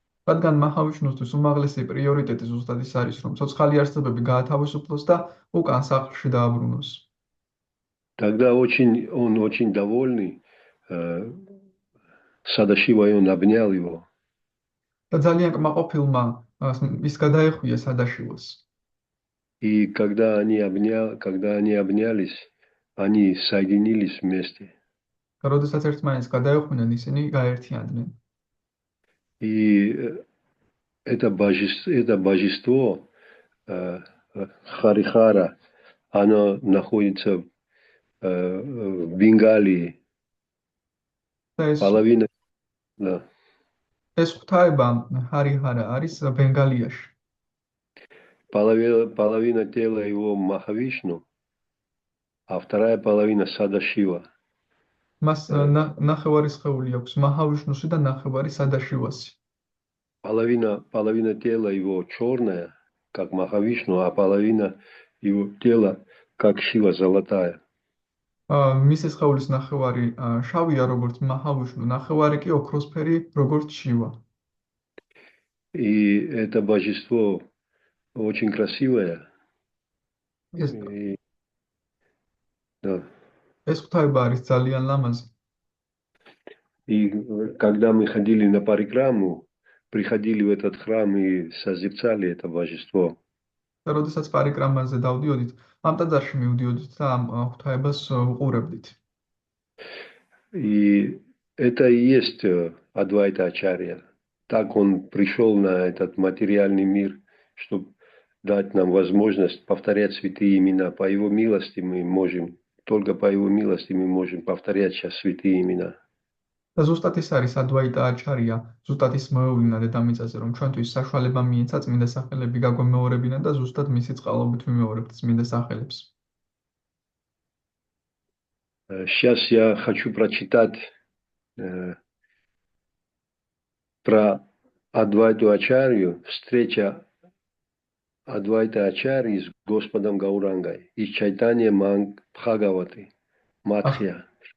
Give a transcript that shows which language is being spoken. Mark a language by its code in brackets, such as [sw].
[ka] რადგან მაჰავიშნუსთვის უმაღლესი პრიორიტეტი ზუსტად ის არის, რომ ცოცხალი არსებები გაათავისუფლოს და უკან სახლში დააბრუნოს. [ru] Тогда он очень довольный Садашивой, он обнял его. [ka] და ძალიან კმაყოფილმა ის გადაეხვია სადაშივას. [ru] И когда они обнялись, они соединились вместе. [ka] და როდესაც ერთმანეთს გადაეხვნენ, ისინი გაერთიანდნენ. [ru] И это божество Харихара, оно находится в Бенгалии. Половина, да. [ka] ეს ღვთაება ჰარიჰარა არის ბენგალიაში. [ru] Половина тела его Махавишну, а вторая половина Садашива. [ka] მას ნახევარი სხეული აქვს მაჰავიშნუსი და ნახევარი სადაშივასი. [ru] Половина тела его черная, как Махавишну, а половина его тела, как Шива золотая. [ka] მისი სხეულის ნახევარი შავია, როგორც მაჰავიშნუ, ნახევარი კი ოქროსფერი, როგორც შივა. [ru] И это божество очень красивое. Да. [ka] ეს ღვთაება არის ძალიან ლამაზი. [ru] И когда мы ходили на парикраму, приходили в этот храм и созерцали это божество. [ka] და როდესაც პარიკრამაზე დავდიოდით, ამ ტაძარში მივდიოდით და ამ ღვთაებას უყურებდით. [ru] И это и есть Адвайта Ачарья. Так он пришел на этот материальный мир, чтобы дать нам возможность повторять святые имена. По его милости мы можем, только по его милости мы можем повторять сейчас святые имена. [ka] და ზუსტად ის არის ადვაიტა აჩარია, ზუსტად ის მოევლინა დედამიწაზე, რომ ჩვენთვის საშუალება მიეცა წმინდა სახელები გაგვემეორებინა და ზუსტად მისი წყალობით ვიმეორებთ წმინდა სახელებს. [ru] Сейчас я хочу прочитать про Адвайту Ачарью, встреча Адвайта Ачарьи с Господом Гаурангой из Чайтанья Бхагаваты, Мадхья.